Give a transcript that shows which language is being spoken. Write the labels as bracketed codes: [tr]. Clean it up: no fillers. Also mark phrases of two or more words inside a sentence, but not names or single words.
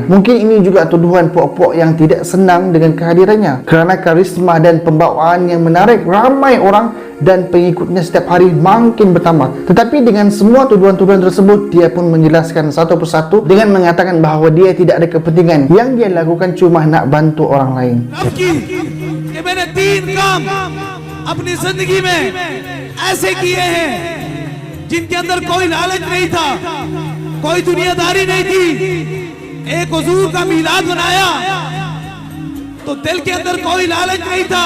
[ms] Mungkin ini juga tuduhan puak-puak yang tidak senang dengan kehadirannya, kerana karisma dan pembawaan yang menarik ramai orang dan pengikutnya setiap hari makin bertambah. Tetapi dengan semua tuduhan-tuduhan tersebut, dia pun menjelaskan satu persatu dengan mengatakan bahawa dia tidak ada kepentingan, yang dia lakukan cuma nak bantu orang lain. [ur] کہ میں نے 3 کام اپنی زندگی میں ایسے کیے ہیں جن کے اندر کوئی لالچ نہیں تھا، کوئی دنیاداری نہیں تھی. ایک حضور کا میلاد بنایا تو دل کے اندر کوئی لالچ نہیں تھا.